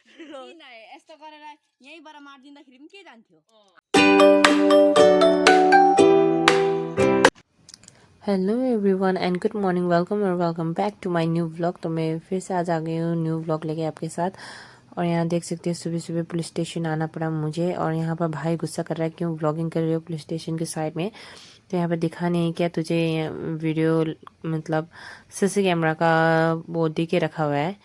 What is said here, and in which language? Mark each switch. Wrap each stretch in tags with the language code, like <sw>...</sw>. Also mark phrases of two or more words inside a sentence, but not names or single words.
<ne>यस्तो गरेर यहीँबाट मारिदिँदाखेरि पनि के जान्थ्यो।</ne> <en>Hello everyone and good morning, welcome और welcome back to my new vlog.</en> <hi>तो मैं फिर से आज आ गई हूँ</hi> <en>new vlog</en> <hi>लेके आपके साथ। और यहाँ देख सकते हैं सुबह सुबह</hi> <en>police station</en> <hi>आना पड़ा मुझे। और यहाँ पर भाई गुस्सा कर रहा है, क्यों व्लॉगिंग कर रही हो</hi> <en>police station</en> <hi>के साइड में। तो यहाँ पर दिखा नहीं क्या तुझे वीडियो, मतलब</hi> <en>CC camera</en> <hi>का वो दे के रखा हुआ है।</hi>